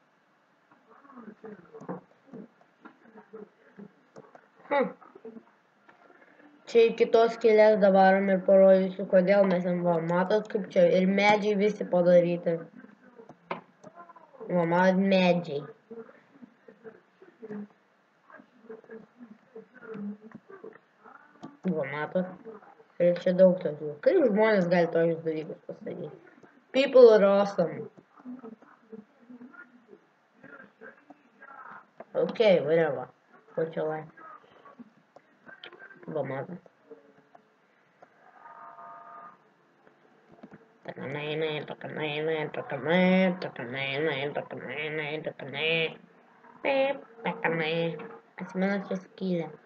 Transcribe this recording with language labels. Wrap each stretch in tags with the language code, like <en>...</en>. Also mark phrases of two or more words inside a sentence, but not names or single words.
<lt>Čia į kitos skylės dabarom ir parodysiu, kodėl mes ten va, matot kaip čia ir medžiai visi padaryti. Va, matot medžiai. Va, matot. Ir čia daug tokių. Kaip žmonės gali tokius dalykus pasakyti?</lt> <en>People are awesome. Okay, whatever.</en> <lt>Ko čia lai? Va, matot. Atsimenat čia skylę.</lt>